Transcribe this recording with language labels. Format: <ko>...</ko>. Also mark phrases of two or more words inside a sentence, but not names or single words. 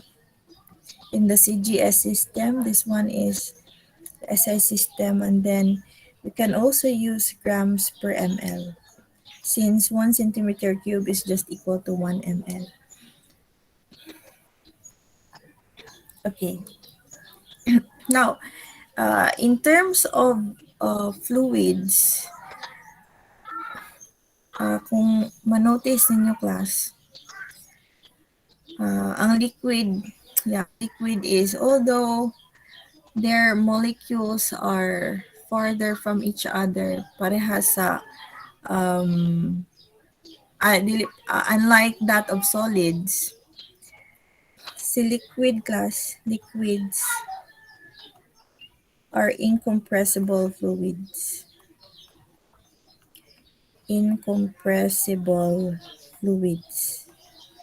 <en>In the CGS system, this one is the SI system, and then we can also use grams per ml, since 1 centimeter cube is just equal to 1 ml. Okay. Now, in terms of fluids,</en> <hil>kung manotice ninyo class,</hil> <en>ang liquid is, although their molecules are farther from each other,</en> <hil>parehas sa</hil> <en>unlike that of solids, si liquids are incompressible fluids. Incompressible fluids.</en>